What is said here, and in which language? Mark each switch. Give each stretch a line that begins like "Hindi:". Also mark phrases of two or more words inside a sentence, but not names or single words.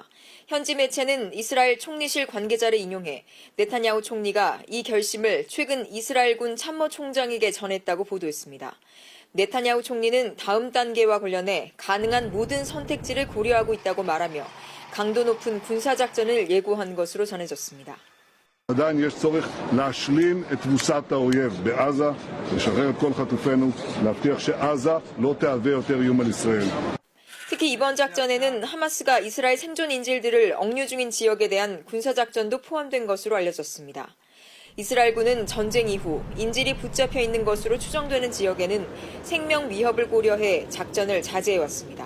Korean: 현지 매체는 이스라엘 총리실 관계자를 인용해 네타냐후 총리가 이 결심을 최근 이스라엘군 참모총장에게 전했다고 보도했습니다. 네타냐후 총리는 다음 단계와 관련해 가능한 모든 선택지를 고려하고 있다고 말하며 강도 높은 군사작전을 예고한 것으로 전해졌습니다.
Hebrew: עדיין יש צורך להשלים את תבוסת האויב בעזה, לשחרר את כל חטופינו, להבטיח שעזה לא תהווה יותר איום על ישראל.
Korean: 특히 이번 작전에는 하마스가 이스라엘 생존 인질들을 억류 중인 지역에 대한 군사작전도 포함된 것으로 알려졌습니다. 이스라엘군은 전쟁 이후 인질이 붙잡혀 있는 것으로 추정되는 지역에는 생명 위협을 고려해 작전을 자제해왔습니다.